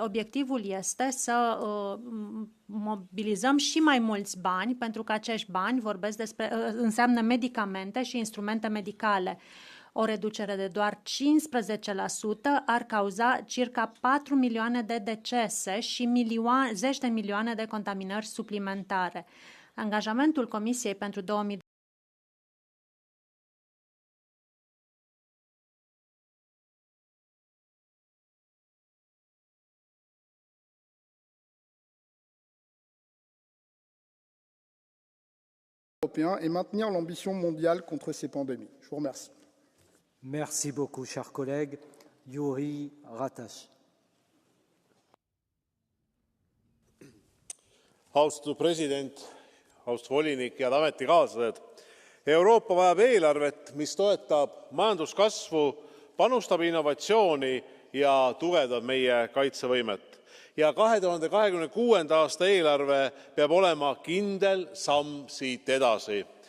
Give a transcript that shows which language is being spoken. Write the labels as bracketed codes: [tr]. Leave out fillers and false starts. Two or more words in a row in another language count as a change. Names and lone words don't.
[ro] Obiectivul este să mobilizăm și mai mulți bani, pentru că acești bani înseamnă medicamente și instrumente medicale. O reducere de doar 15% ar cauza circa 4 milioane de decese și zeci de milioane de contaminări suplimentare. Angajamentul Comisiei pentru 2020 [fr] européen et maintenir l'ambition mondiale contre ces pandémies. Je vous remercie. Merci beaucoup, chers collègues. Yuri Ratas. [et] Austatud president, austatud volinik, head ametikaaslased! Euroopa vajab eelarvet, mis toetab majanduskasvu, panustab innovatsiooni ja tugevdab meie kaitsevõimet. Ja 2026. aasta eelarve peab olema kindel samm siit edasi.